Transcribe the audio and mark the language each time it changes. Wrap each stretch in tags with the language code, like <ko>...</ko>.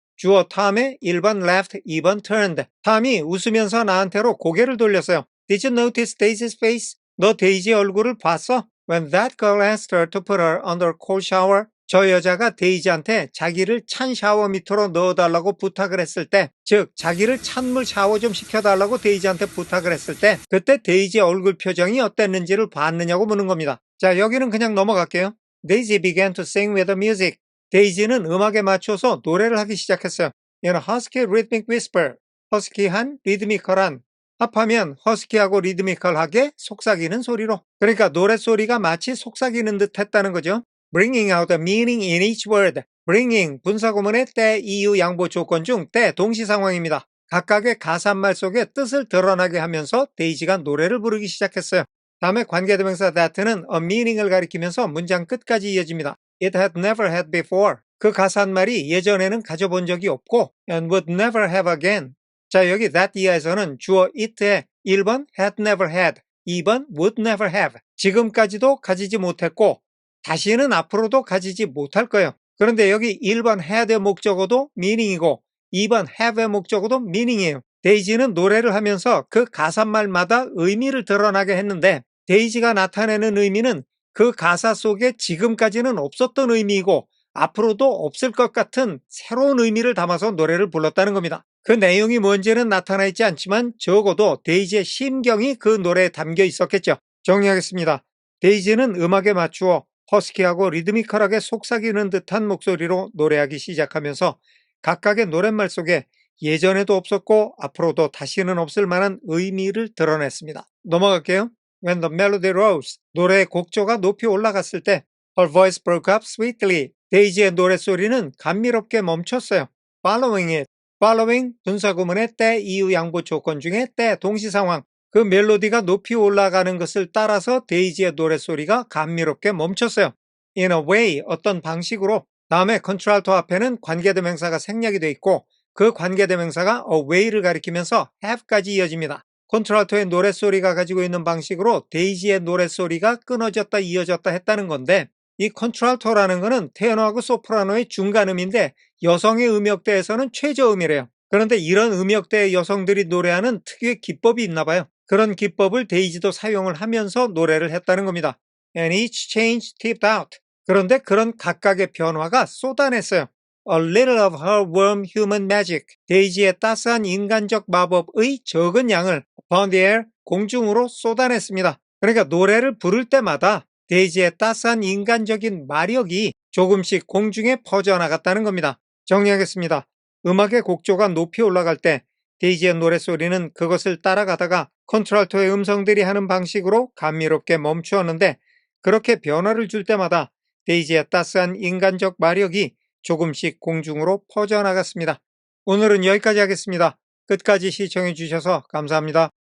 <ko>주어 탐의 1번 left, 2번 turned. 탐이 웃으면서 나한테로 고개를 돌렸어요.</ko> <en>Did you notice Daisy's face?</en> <ko>너 데이지 얼굴을 봤어?</ko> <en>When that girl asked her to put her under a cold shower.</en> <ko>저 여자가 데이지한테 자기를 찬 샤워 밑으로 넣어달라고 부탁을 했을 때, 즉 자기를 찬물 샤워 좀 시켜달라고 데이지한테 부탁을 했을 때 그때 데이지의 얼굴 표정이 어땠는지를 봤느냐고 묻는 겁니다. 자, 여기는 그냥 넘어갈게요.</ko> <en>Daisy began to sing with the music.</en> <ko>데이지는 음악에 맞춰서 노래를 하기 시작했어요.</ko> <en>In a husky rhythmic whisper.</en> <ko>허스키한 리드미컬한, 합하면 허스키하고 리드미컬하게 속삭이는 소리로. 그러니까 노랫소리가 마치 속삭이는 듯 했다는 거죠.</ko> <en>Bringing out the meaning in each word.</en> <ko>Bringing 분사구문의 때, 이유, 양보 조건 중 때 동시상황입니다. 각각의 가사말 속에 뜻을 드러나게 하면서 데이지가 노래를 부르기 시작했어요. 다음에 관계대명사 that는 a meaning을 가리키면서 문장 끝까지 이어집니다.</ko> <en>It had never had before.</en> <ko>그 가사말이 예전에는 가져본 적이 없고</ko> <en>and would never have again.</en> <ko>자, 여기 that 이하에서는 주어 it의 1번 had never had, 2번 would never have. 지금까지도 가지지 못했고 다시는 앞으로도 가지지 못할 거예요. 그런데 여기 1번 had의 목적어도 meaning이고 2번 have의 목적어도 meaning이에요. 데이지는 노래를 하면서 그 가사말마다 의미를 드러나게 했는데 데이지가 나타내는 의미는 그 가사 속에 지금까지는 없었던 의미이고 앞으로도 없을 것 같은 새로운 의미를 담아서 노래를 불렀다는 겁니다. 그 내용이 뭔지는 나타나 있지 않지만 적어도 데이지의 심경이 그 노래에 담겨 있었겠죠. 정리하겠습니다. 데이지는 음악에 맞추어 허스키하고 리드미컬하게 속삭이는 듯한 목소리로 노래하기 시작하면서 각각의 노랫말 속에 예전에도 없었고 앞으로도 다시는 없을 만한 의미를 드러냈습니다. 넘어갈게요.</ko> <en>When the melody rose,</en> <ko>노래의 곡조가 높이 올라갔을 때</ko> <en>her voice broke up sweetly.</en> <ko>데이지의 노랫소리는 감미롭게 멈췄어요.</ko> <en>Following it.</en> <ko>Following 분사구문의 때, 이유, 양보 조건 중에 때 동시상황. 그 멜로디가 높이 올라가는 것을 따라서 데이지의 노랫소리가 감미롭게 멈췄어요.</ko> <en>In a way,</en> <ko>어떤 방식으로. 다음에 컨트랄토 앞에는 관계대명사가 생략이 되어 있고 그 관계대명사가 a way를 가리키면서 have까지 이어집니다. 컨트랄토의 노랫소리가 가지고 있는 방식으로 데이지의 노랫소리가 끊어졌다 이어졌다 했다는 건데 이 컨트랄토라는 거는 테너하고 소프라노의 중간음인데 여성의 음역대에서는 최저음이래요. 그런데 이런 음역대의 여성들이 노래하는 특유의 기법이 있나 봐요. 그런 기법을 데이지도 사용을 하면서 노래를 했다는 겁니다.</ko> <en>And each change tipped out.</en> <ko>그런데 그런 각각의 변화가 쏟아냈어요.</ko> <en>A little of her warm human magic.</en> <ko>데이지의 따스한 인간적 마법의 적은 양을</ko> <en>upon the air,</en> <ko>공중으로 쏟아냈습니다. 그러니까 노래를 부를 때마다 데이지의 따스한 인간적인 마력이 조금씩 공중에 퍼져나갔다는 겁니다. 정리하겠습니다. 음악의 곡조가 높이 올라갈 때 데이지의 노랫소리는 그것을 따라가다가 컨트랄토의 음성들이 하는 방식으로 감미롭게 멈추었는데 그렇게 변화를 줄 때마다 데이지의 따스한 인간적 마력이 조금씩 공중으로 퍼져나갔습니다. 오늘은 여기까지 하겠습니다. 끝까지 시청해 주셔서 감사합니다.</ko>